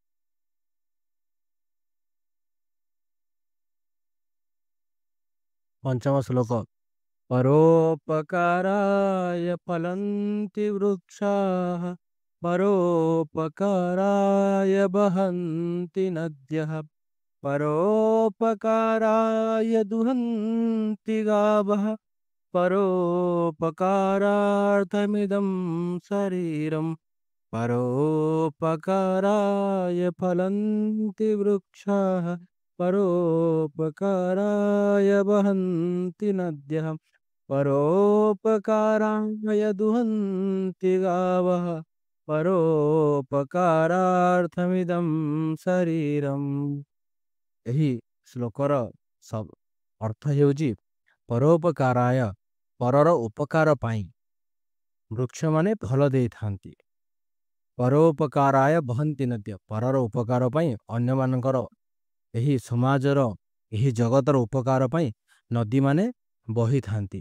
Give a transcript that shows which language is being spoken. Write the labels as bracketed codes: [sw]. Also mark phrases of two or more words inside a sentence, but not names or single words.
[or] ପଞ୍ଚମ ଶ୍ଲୋକ [sa] ପରୋପକାରାୟ ଫଲନ୍ତି ବୃକ୍ଷାଃ ପରୋପକାରାୟ ବହନ୍ତି ନଦ୍ୟଃ ପରୋପକାରାୟ ଦୁହନ୍ତି ଗାवः परोपकारार्थमिदं शरीरं परोपकाराय फलन्ति वृक्षाः परोपकाराय वहन्ति नद्यः परोपकाराय दुहन्ति गावः परोपकारार्थमिदं शरीरम। [or] ଏହି ଶ୍ଲୋକର ଅର୍ଥ ହେଉଛି ପରୋପକାରାୟ ପରର ଉପକାର ପାଇଁ ବୃକ୍ଷମାନେ ଫଳ ଦେଇଥାନ୍ତି। [sa] ପରୋପକାରାୟ ବହନ୍ତି ନଦ୍ୟ [or] ପରର ଉପକାର ପାଇଁ ଅନ୍ୟମାନଙ୍କର ଏହି ସମାଜର ଏହି ଜଗତର ଉପକାର ପାଇଁ ନଦୀମାନେ ବହିଥାନ୍ତି।